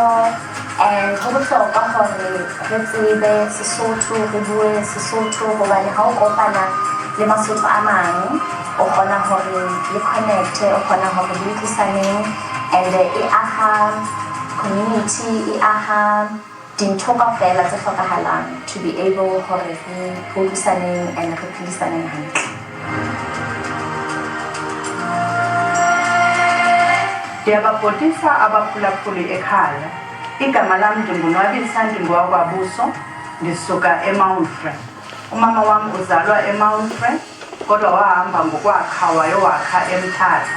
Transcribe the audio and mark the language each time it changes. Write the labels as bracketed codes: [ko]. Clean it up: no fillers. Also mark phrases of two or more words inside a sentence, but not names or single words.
[st] And ho bohlokwa hore re tsebe Sesotho, re bue Sesotho hobane ha o kopana le Masotho a mang o kgona hore le connect, o kgona hore le utlwisaneng, and e aha community, e aha dintho kaofela tse hlokahalang [en] to be able [st] hore re utlwisaneng and re phedisaneng hantle. [xh] Ndiyababhotisa abaphulaphuli ekhaya. Igama lami ndingonwabisa, ndingowakwaBuso, ndisuka eMount Frere. Umama wam uzalwa eMount Frere, kodwa wahamba ngokwakha wayowakha eMthatha.